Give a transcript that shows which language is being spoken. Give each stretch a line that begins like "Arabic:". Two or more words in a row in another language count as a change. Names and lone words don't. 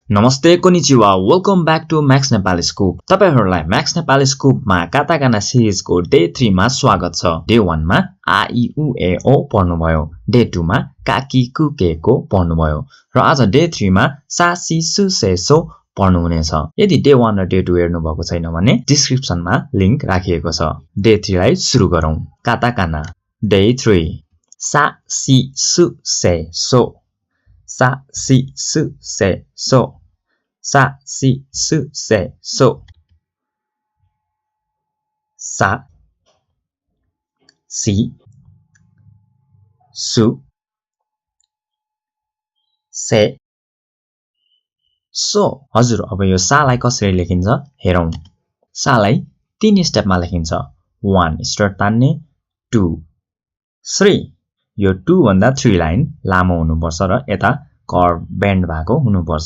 English: Namaste, konnichiwa. Welcome back to maxnepalscoop.
Nepali: तपाईहरुलाई maxnepalscoop मा काताकाना सिरिज को डे 3 मा स्वागत छ। डे 1 मा आ इ उ ए ओ पढ्नु भयो। डे 2 मा काकी कुके को पढ्नु भयो र आज डे 3 मा सासिसुसेसो पढ्नु हुनेछ। यदि डे 1 र डे 2 हेर्नु भएको छैन भने डिस्क्रिप्सन मा लिंक राखिएको छ। डे 3 लाई सुरु गरौं। काताकाना डे 3 सासिसुसेसो सासिसुसेसो सासिसुसेसो सा सि सु से सो। हजुर अब यो सालाई कसरी लेखिन्छ हेरौं। सालाई 3 स्टेपमा लेखिन्छ। 1 स्ट्रेट तान्ने, 2 3 यो 2 भन्दा 3 लाइन लामो हुनुपर्छ र यता
English: curve bend
Nepali: भएको हुनुपर्छ।